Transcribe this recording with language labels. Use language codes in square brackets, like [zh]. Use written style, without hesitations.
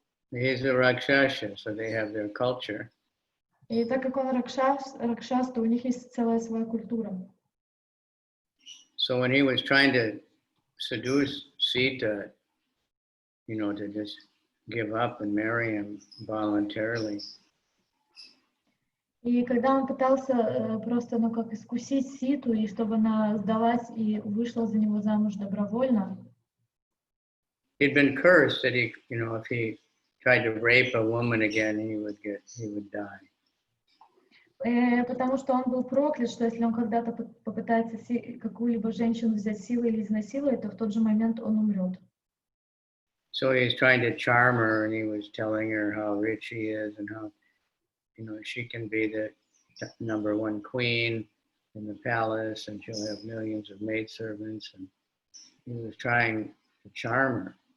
[en] He's a Rakshasa, so they have their culture. [ru] И так как он Ракшас, то у них есть целая своя культура. [en] So when he was trying to seduce Sita, to just give up and marry him voluntarily. [ru] И когда он пытался просто, искусить Ситу, и чтобы она сдалась и вышла за него замуж добровольно, [en] He'd been cursed that he, if he tried to rape a woman again, he would die. [ru] Потому что он был проклят, что если он когда-то попытается какую-либо женщину взять силой или изнасиловать, то в тот же момент он умрет. [en] So he's trying to charm her, and he was telling her how rich he is and how, she can be the number one queen in the palace, and she'll have millions of maidservants, and he was trying to charm her.